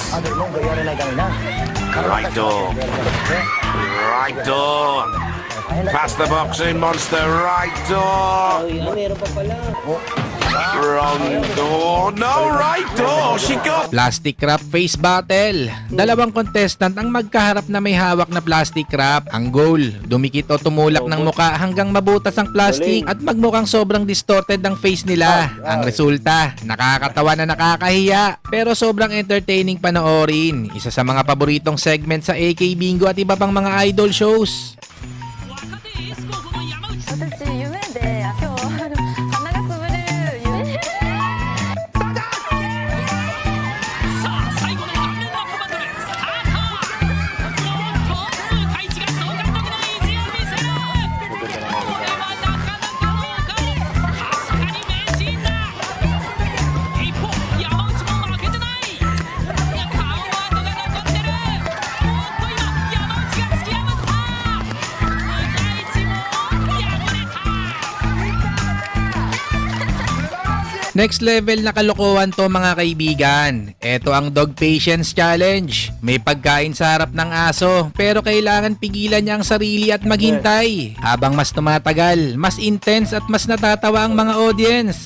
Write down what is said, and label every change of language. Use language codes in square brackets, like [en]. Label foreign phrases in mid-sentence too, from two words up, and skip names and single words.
[en] Right door. Right door. Past the boxing monster. Right door. Wrong door. No, right door. She got... Plastic wrap face battle. [tl] Dalawang contestant ang magkaharap na may hawak na [en] plastic wrap. [tl] Ang goal, dumikit o tumulak ng muka hanggang mabutas ang plastic at magmukhang sobrang distorted ang face nila. Ang resulta, nakakatawa na nakakahiya pero sobrang entertaining panoorin. Isa sa mga paboritong segment sa AK Bingo at iba pang mga [en] idol shows. [ja] 私夢で今日鼻がつぶれる夢さあ最後の顔面ラップバトルスタート。おっと太一が総監督の意地を見せる。これはなかなかの顔。かすかに名人だ。一方山内も負けてない。顔跡が残ってる。おっと今山内が突き破った。太一も敗れた。 [en] Next level [tl] na kalokohan to mga kaibigan. Ito ang Dog Patience Challenge. May pagkain sa harap ng aso pero kailangan pigilan niya ang sarili at maghintay. Habang mas tumatagal, mas intense at mas natatawa ang mga audience.